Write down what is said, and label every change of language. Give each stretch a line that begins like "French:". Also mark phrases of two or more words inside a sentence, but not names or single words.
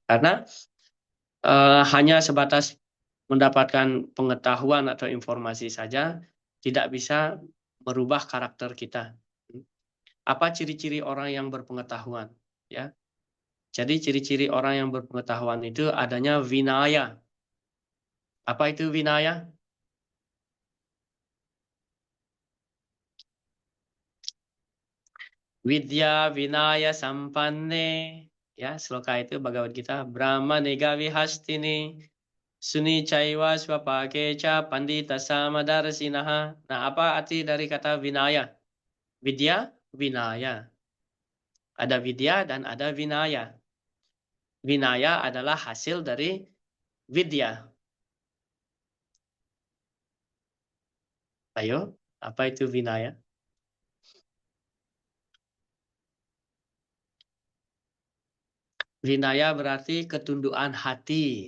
Indonesian: Karena hanya sebatas mendapatkan pengetahuan atau informasi saja tidak bisa merubah karakter kita. Apa ciri-ciri orang yang berpengetahuan, ya? Jadi ciri-ciri orang yang berpengetahuan itu adanya vinaya. Apa itu vinaya?
Sanskrit: विद्या विनय सम्पन्ने.
Indonesian: Ya, sloka itu Bhagavad Gita.
Sanskrit: ब्राह्मणे गवि हस्तिनि. शुनि चैव श्वपाके च पण्डिताः समदर्शिनः.
Indonesian: Nah, apa arti dari kata vinaya?
Sanskrit: Vidya, vinaya.
Indonesian: Ada vidya dan ada vinaya. Vinaya adalah hasil dari vidya. Ayo, apa itu vinaya? Vinaya berarti ketundukan hati.